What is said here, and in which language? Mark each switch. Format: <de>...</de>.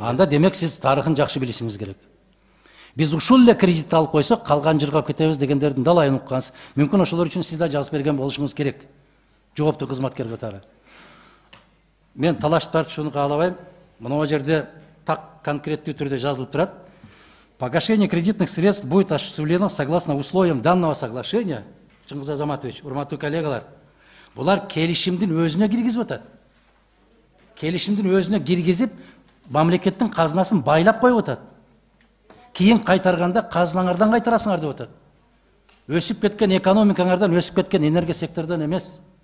<ky>Анда демек сиз тарыхын жакшы билишиңиз керек. Биз ушул эле кредит алып койсок, калган жыргап кетебиз дегендердин далайын уккансыз. Мүмкүн ошолор үчүн сиз да жазып берген болушуңуз керек. Жооптуу кызматкер катары. Мен талаш тартышууну каалабайм. Мына жерде так конкреттүү түрдө жазылып турат.</ky> <ru>Погашение кредитных средств будет осуществлено согласно условиям данного соглашения.</ru> <ky>Чыңгыз Азаматович, урматтуу коллегалар, булар келишимдин өзүнө киргизип атат. Келишимдин өзүнө киргизип, мамлекеттин казынасын байлап коюп атат. Кийин кайтарганда казынаңардан кайтарасыңар деп атат. Өсүп кеткен экономикаңардан, өсүп кеткен энергия секторунан эмес.</ky>